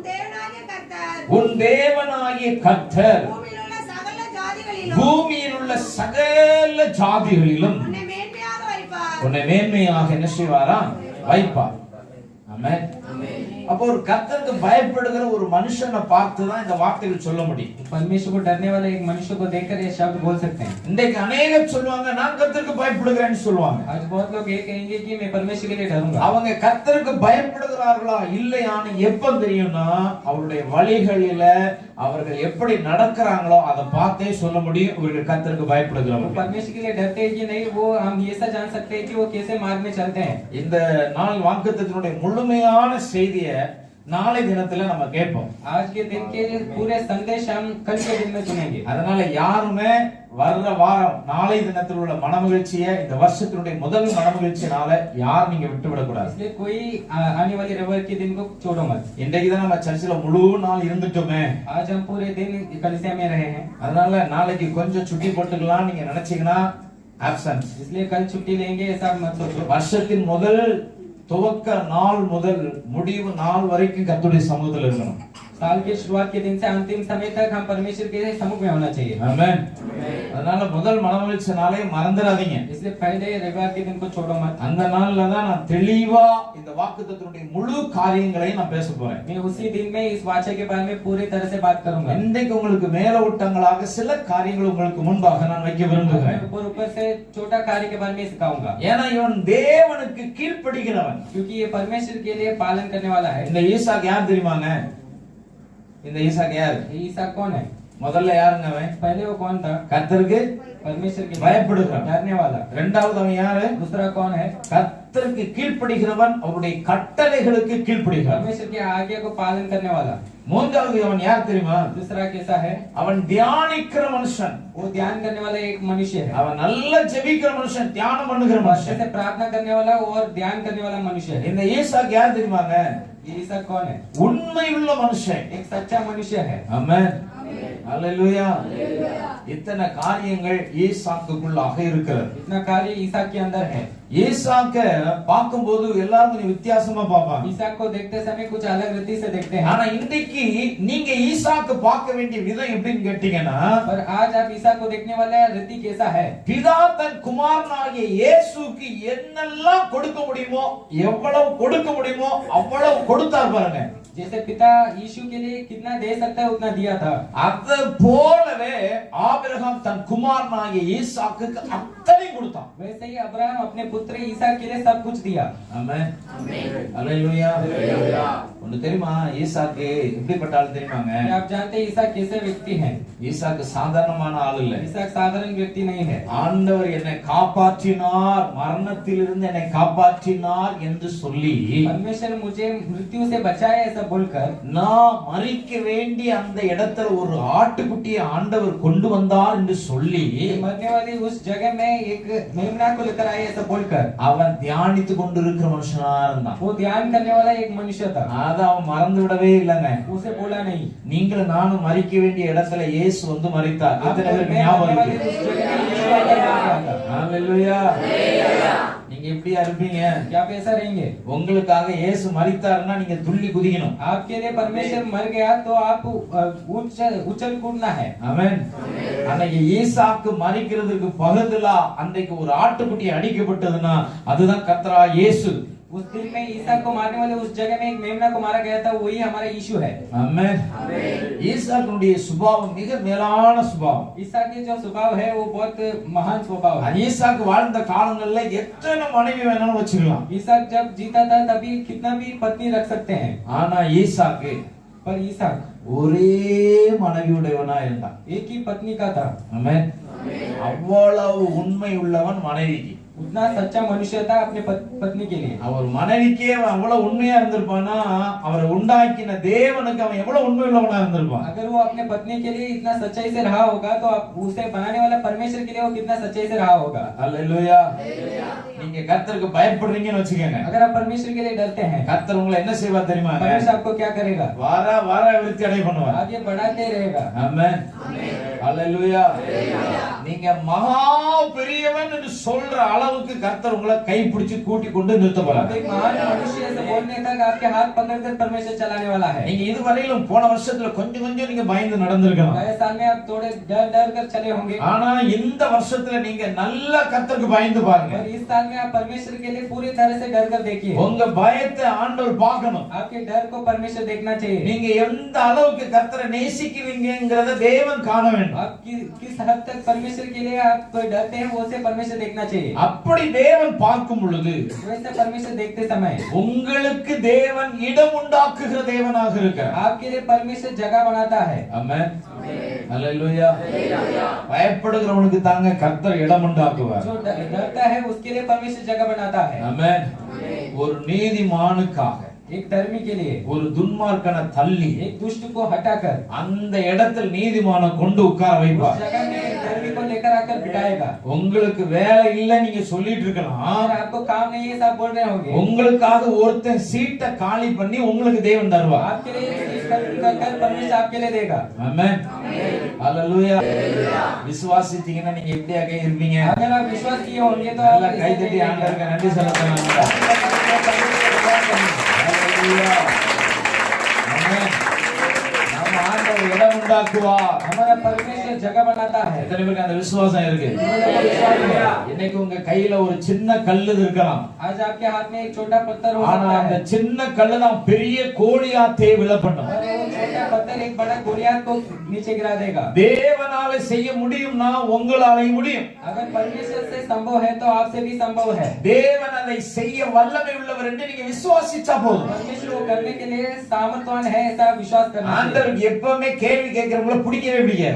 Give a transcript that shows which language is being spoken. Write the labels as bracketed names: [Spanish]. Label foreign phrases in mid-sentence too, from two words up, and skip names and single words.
[Tamil] உன் தேவனாகிய கர்த்தர் உன் தேவனாகிய கர்த்தர் பூமியில் உள்ள சகல ஜாதிகளிலும் பூமியில் உள்ள சகல ஜாதிகளிலும் உன்னை மேன்மையாக வைப்பார். உன்னை மேன்மையாக என்ன செய்வாரா? வைப்பார். ஆமென். அப்போ ஒரு கர்த்தருக்கு பயப்படுகிற ஒரு மனுஷனை பார்த்து தான் இந்த வார்த்தைகள் சொல்ல முடியும். [Hindi] परमेश्वर को डरने वाले एक मनुष्य को देखकर ये शब्द बोल सकते हैं। [Tamil] இன்றைக்கு அநேகர் சொல்லுவாங்க நான் கர்த்தருக்கு பயப்படுகிறேன்னு சொல்லுவாங்க. [Hindi] आज बहुत लोग ये कहेंगे कि मैं परमेश्वर के लिए डरूंगा। [Tamil] அவங்க கர்த்தருக்கு பயப்படுகிறார்களா இல்லையான்னு எப்ப தெரியும்னா அவருடைய வழிகளில அவர்கள் எப்படி நடக்கிறாங்களோ அதை பார்த்தே சொல்ல முடியும் இவர்கள் கர்த்தருக்கு [Hindi] वो [Tamil] பயப்படுகிறவங்க. [Hindi] परमेश्वर के लिए डरते हैं कि नहीं, वो हम ये सब जान सकते हैं कि वो कैसे मार्ग में चलते हैं। [Tamil] இந்த நாள் வாக்குத்தத்தனுடைய முழுமையான செய்தியை நாளை தினத்துல நம்ம கேட்போம். [Hindi] आज के दिन के पूरे संदेश हम कल के दिन में सुनेंगे। [Tamil] அதனால யாருமே வர்ற வாரம் நாளை தினத்தில் உள்ள மனமகிழ்ச்சியை இந்த வருஷத்தினுடைய முதல் மனமகிழ்ச்சினால யாரும் நீங்க விட்டு விடக்கூடாது. [Hindi] इसलिए कोई आने वाली रविवार के दिन को छोड़ो मत। [Tamil] இன்றைக்கு தான் நம்ம சர்ச்சில் முழு நாள் இருந்துட்டோமே, [Hindi] आज हम पूरे दिन कलीसिया में रहे हैं, [Tamil] அதனால நாளைக்கு கொஞ்சம் சுட்டி போட்டுக்கலாம் நீங்க நினைச்சீங்கன்னா ஆப்சன்ஸ். [Hindi] इसलिए कल छुट्टी लेंगे ऐसा मत सोचो। [Tamil] வருஷத்தின் முதல் துவக்க நாள் முதல் முடிவு நாள் வரைக்கும் கர்த்தருடைய சமூகத்தில் இருக்கணும். [Hindi] साल के शुरुआत के दिन से अंतिम समय तक हम परमेश्वर के सम्मुख में होना चाहिए। [Tamil] ஆமென். அதனால முதல் மனமகிழ்ச்சி நாளை மறந்துடாதீங்க. [Hindi] इसलिए पहले रविवार के दिन को छोड़ो मत। [Tamil] அந்த நாள்ல தான் நான் தெளிவா இந்த வாக்குத்தத்தனுடைய முழு காரியங்களையும் நான் பேச போறேன். [Hindi] मैं उसी दिन में इस वाचा के बारे में पूरी तरह से बात करूंगा। [Tamil] இன்றைக்கு உங்களுக்கு மேலோட்டங்களாக சில காரியங்கள் உங்களுக்கு முன்பாக நான் வைக்க விரும்புகிறேன். [Hindi] ऊपर ऊपर से छोटा कार्य के बारे में सिखाऊंगा, [Tamil] ஏன்னா இவன் தேவனுக்கு கீழ்ப்படிகிறவன். [Hindi] क्योंकि ये परमेश्वर के लिए पालन करने वाला है। [Tamil] இந்த ஈசாக்கு யார் தெரியுமாங்க? இந்த ஈசாக்கு யார்? [Hindi] ये ईसाक कौन है? [Tamil] முதல்ல யாருங்க அவன்? [Hindi] पहले वो कौन था? [Tamil] கர்த்தருக்கு [Hindi] परमेश्वर के लिए [Tamil] பயப்படுகிறவன். [Hindi] डरने वाला। [Tamil] இரண்டாவது அவன் யாரு? [Hindi] दूसरा कौन है? [Tamil] கர்த்தருக்கு கீழ்ப்படிகிறவன், அவருடைய கட்டளைகளுக்கு கீழ்ப்படிகிறவன். [Hindi] परमेश्वर की आज्ञा को पालन करने वाला। [Tamil] மூன்றாவது அவன் யார் தெரியுமா? [Hindi] दूसरा कैसा है? [Tamil] அவன் தியானிக்கிற மனுஷன். [Hindi] वो ध्यान करने वाला एक मनुष्य है। [Tamil] அவன் நல்ல ஜெபிக்கிற மனுஷன், தியானம் பண்ணுகிற [Hindi] अच्छे [Tamil] மனுஷன். [Hindi] से प्रार्थना करने वाला और ध्यान करने वाला मनुष्य है। [Tamil] இந்த ஈசாக்கு யார் தெரியுமாங்க? [Hindi] ये ईसाक कौन है? [Tamil] உண்மையுள்ள மனுஷன். [Hindi] एक सच्चा मनुष्य है। [Tamil] ஆமென். அல்லேலூயா. இத்தனை காரியங்கள் ஈசாக்குக்குள்ளாக இருக்கிறது. [Hindi] इतना कार्य ईसाक के अंदर है। [Tamil] ஈசாக்க பார்க்கும்போது எல்லாரும் கொஞ்சம் வித்தியாசமா பார்ப்பாங்க. [Hindi] ईसाक को देखते समय कुछ अलग रीति से देखते हैं। [Tamil] ஆனா இன்னைக்கு நீங்க ஈசாக்கு பார்க்க வேண்டிய விதம் எப்படின்னு கேட்டீங்கன்னா, [Hindi] पर आज आप ईसाक को देखने वाले रीति कैसा है? [Tamil] பிதா தன் குமாரனாகிய இயேசுவுக்கு என்னெல்லாம் கொடுக்க முடியுமோ, எவ்வளவு கொடுக்க முடியுமோ அவ்வளவு கொடுத்தார் பாருங்க. [Hindi] जैसे पिता यीशु के लिए कितना दे सकता है उतना दिया था। [Tamil] அது போலவே ஆபிரகாம் தன் குமாரனாகிய ஈசாக்குக்கு அத்தனை கொடுத்தான். [Hindi] वैसे ही अब्राहम अपने पुत्र ईसाक के लिए सब कुछ दिया। [Tamil] ஆமென். அல்லேலூயா. ஒன்னு தெரியுமா, ஈசாக்கு எப்படிப்பட்ட ஆள் தெரியுமாங்க? [Hindi] क्या आप जानते हैं ईसाक कैसे व्यक्ति हैं? [Tamil] ஈசாக்கு சாதாரணமான ஆள் இல்ல. [Hindi] ईसाक साधारण व्यक्ति नहीं है। [Tamil] ஆண்டவர் என்னை காப்பாற்றினார், மரணத்திலிருந்து என்னை காப்பாற்றினார் என்று சொல்லி, [Hindi] परमेश्वर मुझे मृत्यु से बचाया ऐसा बोलकर, [Tamil] நான் மரிக்க வேண்டிய அந்த இடத்துல ஒரு ஆட்டுக்குட்டியை ஆண்டவர் கொண்டு வந்தார் என்று சொல்லி [Hindi] मरने वाली उस जगह में एक मेमना को लेकर आए ऐसा बोलकर, [Tamil] அவன் தியானித்து கொண்டிருக்கிற மனுஷனா இருந்தான். [Hindi] वो ध्यान करने वाला एक मनुष्य था। [Tamil] அத அவன் மறந்து விடவே இல்லைங்க. [Hindi] उसे बोला नहीं। [Tamil] நீங்களும் நானும் மரிக்க வேண்டிய இடத்துல இயேசு வந்து மரித்தார். எத்தனை பேருக்கு ஞாபகம் [Hindi] मरने वाली [Tamil] இருக்கு? [Hindi] उस जगह में यीशु आकर मर गया था। [Tamil] ஹalleluya. நீங்க எப்படியா இருப்பீங்க? [Hindi] क्या आप ऐसा रहेंगे? [Tamil] உங்களுக்காக இயேசு மரித்தார்னா நீங்க துள்ளி குதிக்கணும். [Hindi] आपके लिए परमेश्वर मर गया तो आप उछल कूदना है। [Tamil] ஆமென். அன்னைக்கு ஈசாக்கு மரிக்கிறதுக்கு பகுதிலா அன்னைக்கு ஒரு ஆட்டுக்குட்டி அடிக்கப்பட்டதுன்னா அதுதான் கர்த்தரா இயேசு. [Hindi] उस दिन में ईसा को मारने वाले उस जगह में एक मेमना को मारा गया था, वही हमारा यीशु है। [Tamil] ஆமென். ஈசாக்குடைய சுபாவம் மிக மேலான சுபாவம். [Hindi] ईसा के जो स्वभाव है वो बहुत महान स्वभाव है। [Tamil] ஈசாக்கு வாழ்ந்த காலங்கள்ல எத்தனை மனைவி வேணாலும் வச்சுக்கலாம். [Hindi] ईसा जब जीता था तभी कितना भी पत्नी रख सकते हैं, [Tamil] ஆனா ஈசாக்கு [Hindi] पर ईसा [Tamil] ஒரே மனைவியுடையவனா இருந்தான். [Hindi] एक ही पत्नी का था। [Tamil] ஆமென். அவ்வளவு உண்மை உள்ளவன் மனைவிக்கு. [Hindi] उतना सच्चा मनुष्य था अपने पत्नी के लिए। [Tamil] அவர் மனைவிக்கே அவன் அவ்வளவு உண்மையா இருந்திருப்பானா, அவரை உண்டாக்கின தேவனுக்கு அவன் எவ்வளவு உண்மை உள்ளவனா இருந்திருப்பான். [Hindi] अगर वो अपने पत्नी के लिए इतना सच्चाई से रहा होगा तो आप उसे बनाने वाला परमेश्वर के लिए वो कितना सच्चाई से रहा होगा। [Tamil] அல்லேலூயா. நீங்க கர்த்தருக்கு பயப்படுறீங்கன்னு வச்சுக்கோங்க. [Hindi] अगर आप परमेश्वर के लिए डरते हैं, [Tamil] கர்த்தர் உங்களை என்ன செய்வார் தெரியுமா? [Hindi] परमेश्वर आपको क्या करेगा? [Tamil] வார விருத்தி அடை பண்ணுவார். [Hindi] आगे बढ़ाते रहेगा। [Tamil] ஆமென். ஹalleluya. நீங்க மகா பெரியவன் என்று சொல்ற அளவுக்கு கர்த்தர் உங்களை கைப்பிடிச்சு கூட்டி கொண்டு நிறுத்த [Hindi] आप [Tamil] போறார். [Hindi] एक महान मनुष्य से बोलने तक आपके हाथ पकड़कर परमेश्वर चलाने वाला है। [Tamil] நீங்க இதுவரையிலும் போன வருஷத்துல கொஞ்சம் கொஞ்சம் நீங்க பயந்து நடந்திருக்கலாம். [Hindi] नए साल में आप थोड़े डर डर कर चले होंगे, [Tamil] ஆனா இந்த வருஷத்துல நீங்க நல்லா கர்த்தருக்கு பயந்து பாருங்க. [Hindi] और इस साल में आप परमेश्वर के लिए पूरी तरह से डर कर देखिए। [Tamil] உங்க பயத்தை ஆண்டவர் பார்க்கணும். [Hindi] आपके डर को परमेश्वर देखना चाहिए। [Tamil] நீங்க எந்த அளவுக்கு கர்த்தரை நேசிக்கிறீங்கங்கறத தேவன் காண வேண்டும். [Hindi] आप किस हद तक परमेश्वर के लिए आप डरते हैं, वो से परमेश्वर देखना चाहिए। [Tamil] அப்படி தேவன் பார்க்கும் பொழுது [Hindi] वैसे परमेश्वर देखते समय [Tamil] உங்களுக்கு தேவன் இடம் உண்டாக்குகிற தேவனாக இருக்கிறார். [Hindi] आपके लिए परमेश्वर जगह बनाता है। [Tamil] ஆமென். ஹalleluya. பயப்படுகிறவனுக்கு தாங்க கர்த்தர் இடம் உண்டாக்குவார். [Hindi] जो डरता है उसके लिए परमेश्वर जगह बनाता है। [Tamil] ஆமென். ஒரு நீதிமானுக்காக [Hindi] एक धर्मी के लिए, [Tamil] ஒரு துன்மார்க்கனை தள்ளி [Hindi] एक दुष्ट को हटाकर [Tamil] அந்த இடத்தில் நீதிமான கொண்டு உட்கார [Hindi] उस [Tamil] வைப்பார். [Hindi] जगह में एक धर्मी को लेकर आकर बिठाएगा। [Tamil] உங்களுக்கு வேலை இல்ல நீங்க சொல்லிட்டு இருக்கலாம். [Hindi] अगर आपको काम नहीं है, सब बोल रहे होंगे, [Tamil] உங்களுக்காக ஒருத்தன் சீட்டை காலி பண்ணி உங்களுக்கு தேவன் தருவார். [Hindi] आपके लिए एक सीट कर परमेश्वर आपके लिए देगा। [Tamil] ஆமென். ஹalleluya. விசுவாசிச்சீங்கன்னா நீங்க எப்படியாக இருப்பீங்க? [Hindi] अगर आप विश्वास किए होंगे तो [Tamil] நல்லா [Hindi] आप [Tamil] கை தட்டி ஆண்டவருக்கு நன்றி செலுத்தலாம். ஹalleluya. ஆமென். நம்ம ஆண்டவர் இடம் உண்டாக்குவார். [Hindi] हमारा परमेश्वर जगह बनाता है। [Tamil] எத்தனை பேருக்கு அந்த விசுவாசம் இருக்கு? இன்னைக்கு உங்க கையில ஒரு சின்ன கல்லு இருக்கலாம். [Hindi] आज आपके हाथ में एक छोटा पत्थर हो [Tamil] ஆனா [Hindi] सकता [Tamil] அந்த [Hindi] है, [Tamil] சின்ன கல்லு தான் பெரிய கோலியாத்தை விழ பண்ணும். [Hindi] और वो छोटा पत्थर एक बड़ा गोलियत को नीचे गिरा देगा। [Tamil] தேவனால செய்ய முடியும்னா உங்களாலையும் முடியும். [Hindi] अगर परमेश्वर से संभव है तो आपसे भी संभव है। [Tamil] தேவன் அதை செய்ய வல்லமை உள்ளவர் என்று நீங்க விசுவாசிச்சா போதும். [Hindi] परमेश्वर को करने के लिए सामर्थ्यवान है, ऐसा विश्वास करना चाहिए। [Tamil] ஆண்டவருக்கு எப்பவுமே கேள்வி கேட்கிறவங்கள பிடிக்கவே பிடிக்காது.